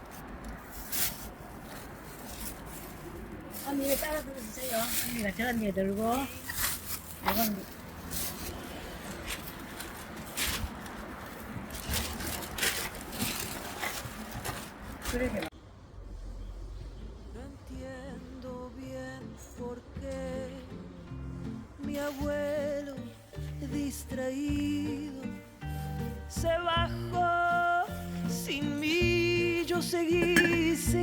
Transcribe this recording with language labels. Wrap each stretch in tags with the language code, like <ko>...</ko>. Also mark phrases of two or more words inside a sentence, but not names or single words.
<ko>언니 이거 따라 들어주세요. 언니가 저 언니가 들고. 이건 그러게.</ko> <es>No entiendo bien por qué mi abuelo distraído se bajó sin mí. Yo seguí.</es>